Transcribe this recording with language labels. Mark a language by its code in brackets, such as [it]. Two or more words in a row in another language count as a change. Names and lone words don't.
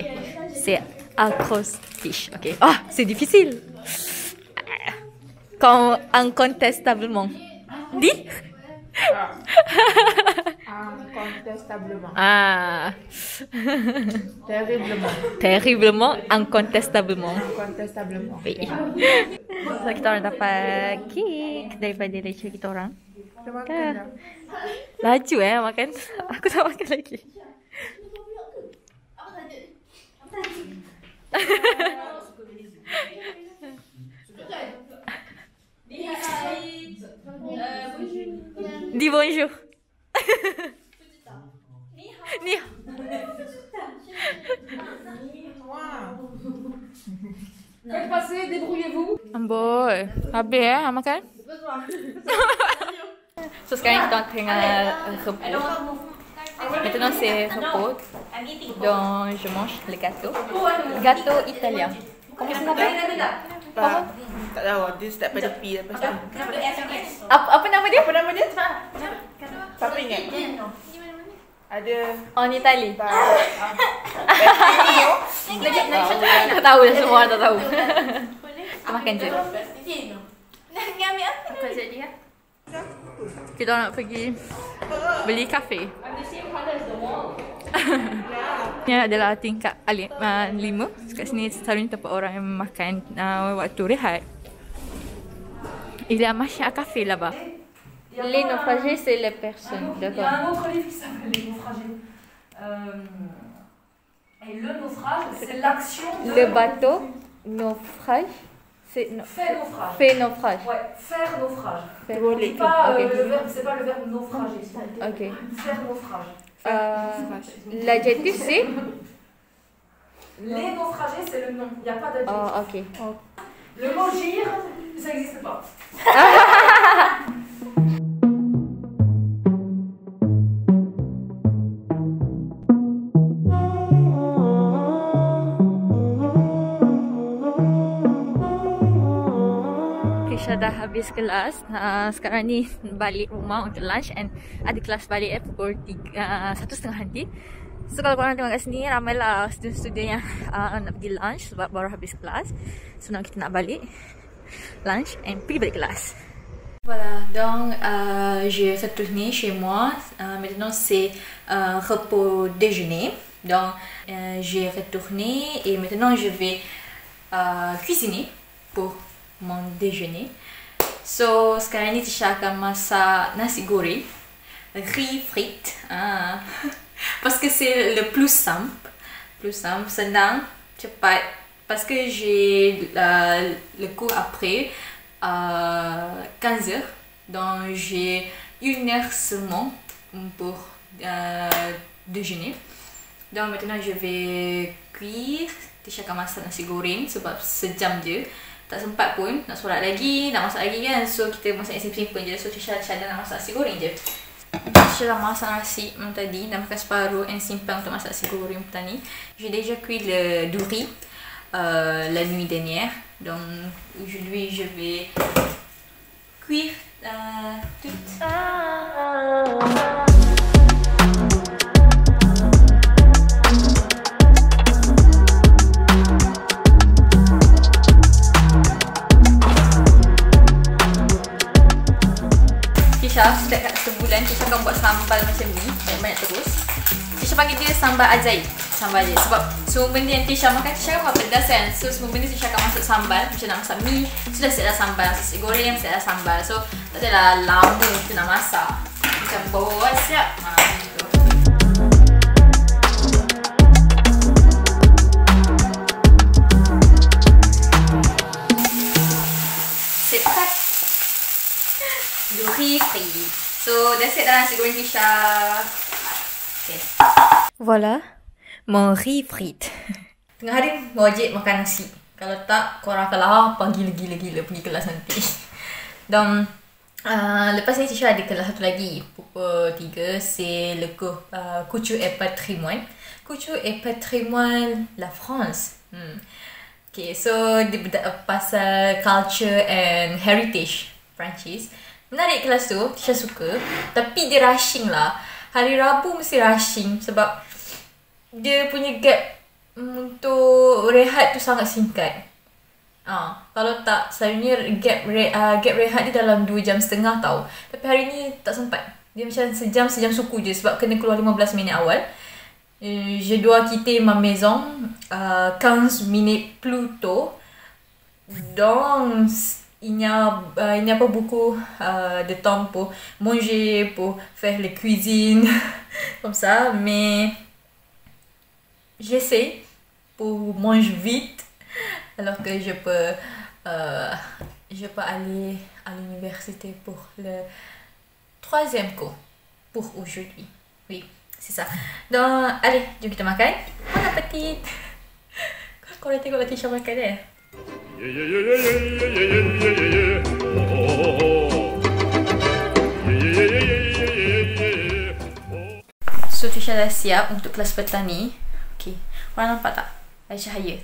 [fr] C'est acrostiche. Ok. Ah, c'est difficile. Incontestablement. Dis? Incontestablement. Ah. Terriblement. Terriblement, incontestablement. Incontestablement. Oui. [ms] So, kita orang dapat kek daripada lecture kita orang. Kita makan dah. Laju makan. Aku tak makan lagi. [fr] Dis bonjour. [zh] Ni hao. [fr] Faites passer, débrouillez-vous. [ms] Amboi. Habis makan? So sekarang kita tengah repos. [fr] Maintenant c'est repos. Donc je mange le gâteau. Gâteau italien. Comment ça s'appelle? [ms] Tak tahu, dia start pada P lepas tu. Apa nama dia? Apa nama dia? Siapa ingat? Ada [fr] En Italie. Bentinho. [ms] Tak tahu dah, semua orang tak tahu. Kita makan je. Kita nak pergi beli kafe. Ini adalah tingkat 5. Kat sini selalunya tempat orang yang makan waktu rehat. [fr] Il y a machin à café là-bas. Les naufragés, c'est les personnes. Il y D'accord. a un autre livre qui s'appelle Les naufragés. Et le naufrage, c'est l'action de... Le bateau, naufrage, c'est Fait naufrage. fait naufrage. Ouais, faire naufrage. Faire- C'est pas, Ok. le verbe, c'est pas le verbe naufrager. c'est Ok. Faire naufrage. L'adjectif, c'est... Les naufragés, c'est le nom. Il n'y a pas d'adjectif. Oh, ok. Le mot gire, ça n'existe pas. [ms] Krisha dah habis kelas. Sekarang ni balik rumah untuk [en] lunch and [ms] ada kelas balik pukul 1:30 nanti. So kalau korang tengok kat sini, ramailah student-student yang nak pergi lunch sebab baru habis kelas. So now kita nak balik [en] lunch and [ms] pergi balik kelas. [fr] Voilà, donc j'ai retourné chez moi. Maintenant c'est repos déjeuner. Donc j'ai retourné et maintenant je vais cuisiner pour mon déjeuner. [ms] So sekarang ni Tisha akan masak nasi goreng, [fr] riz frites. Parce que c'est le plus simple, [ms] senang, cepat. [fr] Parce que j'ai le cours après 15 heures, donc j'ai 1 heure seulement pour déjeuner. Donc maintenant je vais cuire. [ms] Tisha akan masak nasi goreng sebab sejam je. Tak sempat pun nak solat lagi, nak masak lagi kan. So kita masak yang simple je. So Tisha nak masak nasi goreng je. Tisha dah masak nasi tadi, dah makan separuh and simpan untuk masak nasi goreng tadi. [fr] J'ai déjà cuit le riz. la nuit dernière. Donc aujourd'hui je vais cuire tout. [ms] Tisha setiap sebulan Tisha akan buat sambal macam ni, banyak-banyak terus. Tisha panggil dia sambal ajaib. Sambal dia sebab semua benda yang Tisha makan, Tisha kan pedas kan. So semua benda Tisha akan masuk sambal. Macam nak masak mie, sudah siap dah sambal. Nasi goreng siap dah sambal. So tak adalah lama kita nak masak. Macam bawa siap. Gitu. [fr] C'est prêt. Du riz frit. [ms] So dah siap dah nasi goreng Tisha. [fr] Okay. Voilà. Mon riz frites. [ms] Tengah hari wajib makan nasi. Kalau tak, korang akan lapar gila-gila pergi kelas nanti. Dan lepas ni Tisha ada kelas satu lagi. Pukul 3, [fr] c'est le cours Culture et Patrimoine. Culture et Patrimoine la France. [ms] Okay, so dia pasal [en] culture and heritage [ms] Perancis. Menarik kelas tu, Tisha suka. Tapi dia rushing lah. Hari Rabu mesti rushing sebab dia punya gap untuk rehat tu sangat singkat. Kalau tak, selalunya gap rehat dia dalam 2.5 jam tau. Tapi hari ni tak sempat. Dia macam sejam suku je sebab kena keluar 15 minit awal. [fr] Je dois quitter ma maison 15 minutes plus tôt. Donc il n'y a pas beaucoup de temps pour manger, pour faire la cuisine comme ça, mais j'essaie pour manger vite alors que je peux aller à l'université pour le 3e cours pour aujourd'hui. Oui, c'est ça. Donc, allez, [ms] jom kita makan. [fr] Bon appétit. [ms] Korang tengoklah Tisha makan So Tisha dah siap untuk kelas petang ni. Okay, korang nampak tak? Ada cahaya.